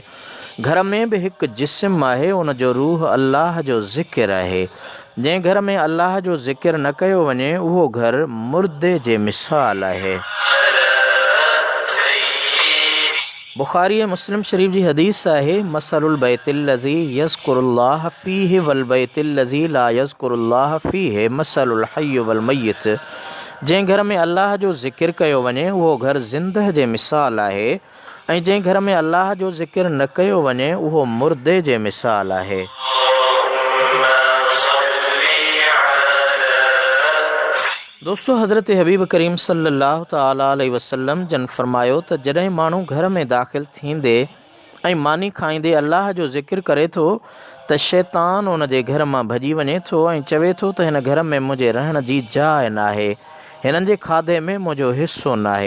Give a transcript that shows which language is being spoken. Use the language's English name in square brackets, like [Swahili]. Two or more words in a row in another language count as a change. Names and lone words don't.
[Sindhi] घर में बि हिकु जिस्म आहे, उन जो रूह अल्लाह जो ज़िक्र आहे। जंहिं घर में अल्लाह जो ज़िक्र न कयो वञे उहो घर मुर्दे जे मिसाल आहे। बुखारी मुस्लिम शरीफ जी हदीस आहे, [Arabic] مثل البيت الذي يذكر الله فيه والبيت الذي لا يذكر الله فيه مثل الحي والميت. [Sindhi] जंहिं घर में अल्लाह जो ज़िक्र कयो वञे उहो घर ज़िंदह जे मिसाल आहे, ऐं जंहिं घर में अल्लाह जो ज़िक्र न कयो वञे उहो मुर्दे जे मिसाल आहे। दोस्तो, हज़रत हबीब करीम [Arabic] صلى الله تعالى عليه وسلم [Sindhi] जन फरमायो त जॾहिं माण्हू घर में दाख़िल थींदे ऐं मानी खाईंदे अल्लाह जो ज़िक्र करे थो त शैतान उन जे घर मां भॼी वञे थो ऐं चवे थो त हिन घर में मुंहिंजे रहण जी जाइ न आहे, हिननि जे खाधे में मुंहिंजो हिसो न आहे।